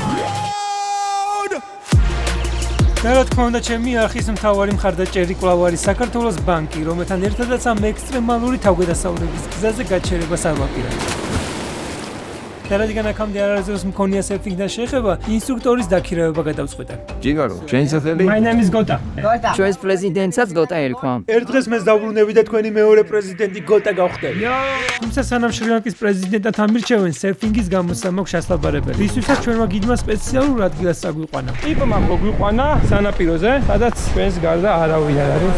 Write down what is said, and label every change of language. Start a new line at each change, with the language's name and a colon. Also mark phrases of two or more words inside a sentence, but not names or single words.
Georgian: და რა თქმა უნდა, ჩემი არხის მთავარი მხარდაჭერი კვლავ არის საქართველოს ბანკი, რომელთან ერთადაც ამ ექსტრემალური თავგადასავლების გზაზე გაჩერებას არ ვაპირებ. და რადგან აქამდე არასდროს მქონია სერფინგთან შეხება, ინსტრუქტორის დაქირავება გადავწყვიტე. ჯიგარო, ჩვენი სახელი?
English: My name is Gota.
Georgian: ჩვენს პრეზიდენტსაც გოტა ერქვა. ერთ დღეს მე დავბრუნები და თქვენი მეორე პრეზიდენტი გოტა გავხდები. თუმცა სანამ შრი-ლანკის პრეზიდენტად ამირჩევენ, სერფინგის გამოცდა მაქვს შესაძლებელი. რისთვისაც ჩვენმა გიდმა სპეციალურ ადგილას წაგვიყვანა. ტიპმა მოგვიყვანა სანაპიროზე, სადაც ჩვენს გარდა არავინ არ არის.